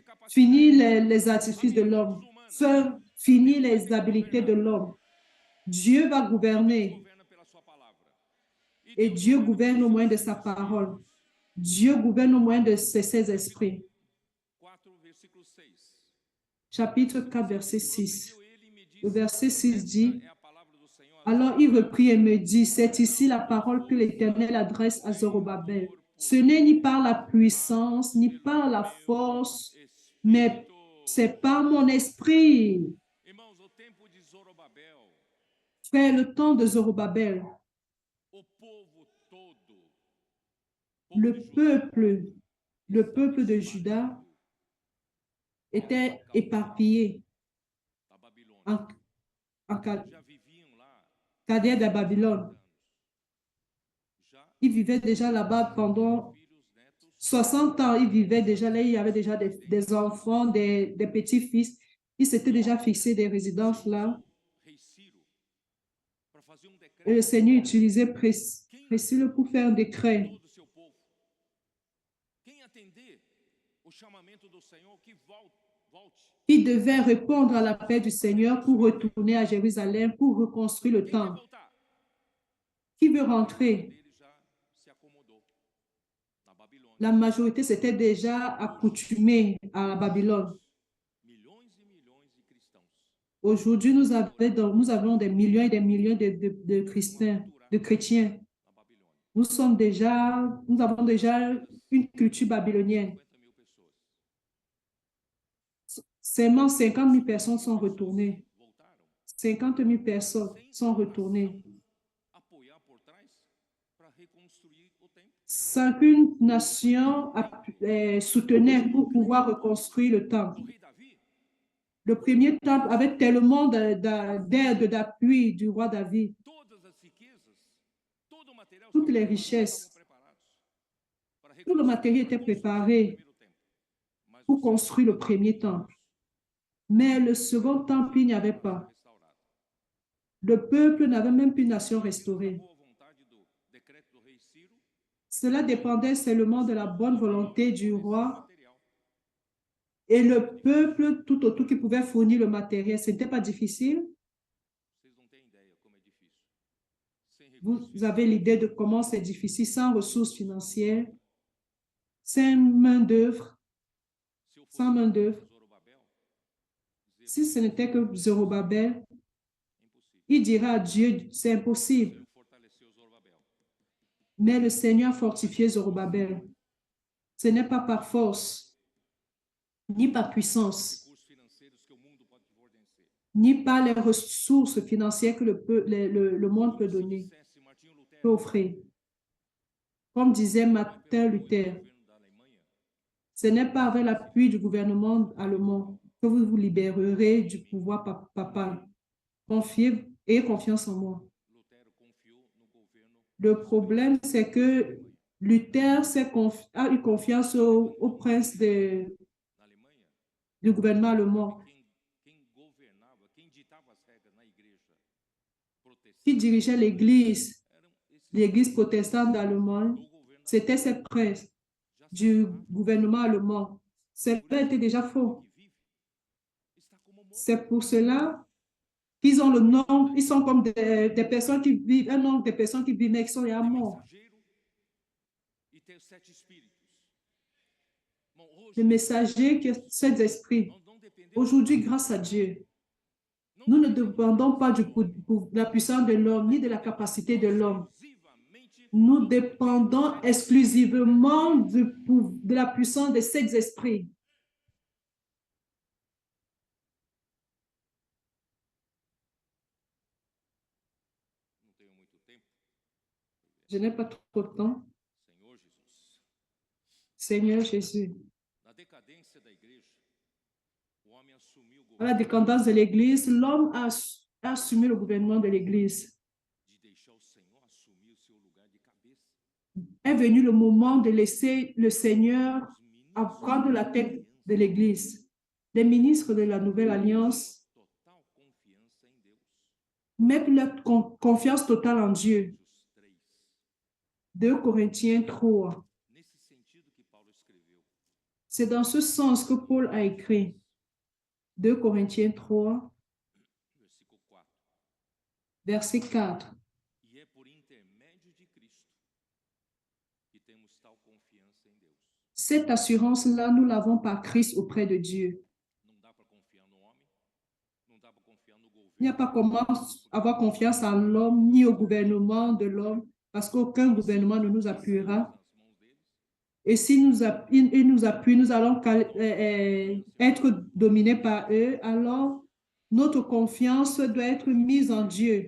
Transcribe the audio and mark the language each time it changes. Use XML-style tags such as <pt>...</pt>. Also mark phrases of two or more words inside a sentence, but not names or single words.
<fr>Fini les artifices de l'homme. Fini les habiletés de l'homme. Dieu va gouverner. Et Dieu gouverne au moyen de sa parole. Dieu gouverne au moyen de ses esprits.</fr> <pt>4, versículo 6.</pt> <fr>Chapitre 4, verset 6.</fr> <pt>Prosseguiu ele e me disse:</pt> <fr>Le verset 6</fr> <pt>Esta</pt> <fr>dit,</fr> <pt>é a palavra do Senhor a</pt> <fr>alors il Zorobabel. reprit et me dit, c'est ici la parole que l'Éternel adresse à Zorobabel. Ce n'est ni par la puissance, ni par la force, mais c'est par mon esprit.</fr> <pt>Irmãos, o tempo de Zorobabel,</pt> <fr>Frère, le temps de Zorobabel,</fr> <pt>o povo todo,</pt> <fr>le peuple de Juda était éparpillé</fr> <pt>da Babilônia.</pt> <fr>en, en</fr> <pt>Já viviam lá</pt> <fr>Cadère de Babylone.</fr> <pt>anos. Já</pt> <fr>Ils vivaient déjà là-bas pendant</fr> <pt>filhos, netos,</pt> <fr>60 ans. Ils vivaient déjà là, il y avait déjà des enfants, des petits-fils. Ils s'étaient déjà fixés des résidences là.</fr> <pt>rei Ciro, para fazer</pt> <fr>Et le</fr> <pt>decreto</pt> <fr>Seigneur utilisait Priscille pour faire un décret.</fr> <pt>todo o seu povo. Quem atender o chamamento do Senhor, que volte.</pt> <fr>Il devait répondre à l'appel du Seigneur pour retourner à Jérusalem, pour reconstruire le</fr> <pt>Quem quer</pt> <fr>temple.</fr> <pt>voltar?</pt> <fr>Qui veut rentrer?</fr> <pt>Ele já se acomodou na Babilônia.</pt> <fr>La majorité s'était déjà accoutumée à la Babylone.</fr> <pt>Milhões e milhões de cristãos.</pt> <fr>Aujourd'hui, nous avons des millions et des millions de chrétiens.</fr> <pt>Na Babilônia.</pt> <fr>Nous avons déjà une culture babylonienne.</fr> <pt>50.000 pessoas.</pt> <fr>Seulement 50 000 personnes sont retournées.</fr> <pt>Voltaram</pt> <fr>50 000 personnes sont retournées.</fr> <pt>apoiar por trás para reconstruir o templo.</pt> <fr>Sans qu'une nation soutenait pour pouvoir reconstruire le temple.</fr> <pt>O rei Davi,</pt> <fr>Le premier temple avait tellement d'aide, d'appui du roi David.</fr> <pt>todas as riquezas, todo o material</pt> <fr>Toutes les</fr> <pt>estavam</pt> <fr>richesses,</fr> <pt>preparados para</pt> <fr>tout le matériel était</fr> <pt>reconstruir</pt> <fr>préparé</fr> <pt>o primeiro templo. Mas</pt> <fr>pour</fr> <pt>o</pt> <fr>construire le premier temple. Mais le second temple, il n'y avait pas.</fr> <pt>restaurado.</pt> <fr>Le peuple n'avait même plus une nation restaurée.</fr> <pt>Boa vontade do decreto do rei Ciro,</pt> <fr>Cela dépendait seulement de la bonne volonté du roi</fr> <pt>material.</pt> <fr>et le peuple tout autour qui pouvait fournir le matériel. Ce n'était pas difficile.</fr> <pt>Vocês não têm ideia como é difícil. Sem recursos</pt> <fr>Vous avez l'idée de comment c'est difficile sans ressources financières, sans main-d'œuvre.</fr> <pt>Se eu fosse</pt> <fr>Sans main-d'œuvre.</fr> <pt>Zorobabel, dizer,</pt> <fr>Si ce n'était que Zorobabel,</fr> <pt>impossível.</pt> <fr>il dira à Dieu, c'est impossible.</fr> <pt>Ele fortaleceu Zorobabel.</pt> <fr>Mais le Seigneur a fortifié Zorobabel. Ce n'est pas par force, ni par puissance,</fr> <pt>Recursos financeiros que o mundo pode fornecer.</pt> <fr>ni par les ressources financières que le monde peut donner,</fr> <pt>Dissesse Martinho Lutero,</pt> <fr>peut offrir. Comme disait</fr> <pt>não é</pt> <fr>Martin</fr> <pt>pelo apoio do</pt> <fr>Luther,</fr> <pt>governo da Alemanha</pt> <fr>ce n'est pas avec l'appui du gouvernement allemand que vous vous libérerez du pouvoir papal. Confiez, ayez confiance en moi.</fr> <pt>Lutero confiou no governo</pt> <fr>Le problème, c'est que Luther a eu confiance au prince</fr> <pt>na Alemanha.</pt> <fr>du gouvernement allemand</fr> <pt>Quem governava, quem ditava as regras na igreja</pt> <fr>qui</fr> <pt>protestante</pt> <fr>dirigeait l'église protestante d'Allemagne.</fr> <pt>do governo</pt> <fr>C'était ce prince</fr> <pt>já</pt> <fr>du</fr> <pt>sabia</pt> <fr>gouvernement allemand. Cela était déjà faux.</fr> <pt>que vive está como morto.</pt> <fr>C'est pour cela qu'ils ont le nom, ils sont comme des personnes qui vivent, un nombre de personnes qui vivent, mais qui sont déjà</fr> <pt>Tem</pt> <fr>morts.</fr> <pt>mensageiro e tem os 7 espíritos. Bom, hoje</pt> <fr>Les messagers, qui sont ces esprits.</fr> <pt>nós não dependemos</pt> <fr>Aujourd'hui, grâce à Dieu,</fr> <pt>não</pt> <fr>nous ne</fr> <pt>dependemos</pt> <fr>dépendons pas de la puissance de l'homme, ni de la capacité de l'homme.</fr> <pt>exclusivamente</pt> <fr>Nous dépendons exclusivement de la puissance de ces esprits.</fr> <pt>não tenho muito tempo.</pt> <fr>Je n'ai pas trop de temps.</fr> <pt>Senhor Jesus.</pt> <fr>Seigneur Jésus,</fr> <pt>Na decadência da igreja, o homem assumiu o</pt> <fr>à la</fr> <pt>governo</pt> <fr>décadence de l'Église, l'homme a assumé le gouvernement de l'Église.</fr> <pt>de deixar o Senhor assumir o seu lugar de cabeça.</pt> <fr>Est venu le moment de laisser le Seigneur</fr> <pt>Os ministros</pt> <fr>prendre la tête de l'Église. Les ministres de la Nouvelle Alliance</fr> <pt>total confiança em Deus.</pt> <fr>mettent leur confiance totale en Dieu.</fr> <pt>Coríntios 3.</pt> <fr>2 Corinthiens 3.</fr> <pt>Nesse sentido que Paulo escreveu.</pt> <fr>C'est dans ce sens que Paul a écrit. 2 Corinthiens 3,</fr> <pt>Versículo 4.</pt> <fr>verset 4.</fr> <pt>E é por intermédio de Cristo que temos tal confiança</pt> <fr>Cette assurance-là, nous l'avons par Christ auprès de Dieu. Il n'y a pas comment avoir confiance en l'homme ni au gouvernement de l'homme, parce qu'aucun gouvernement ne nous appuiera. Et si ils nous appuient, nous allons être dominés par eux, alors notre confiance doit être mise en Dieu.</fr>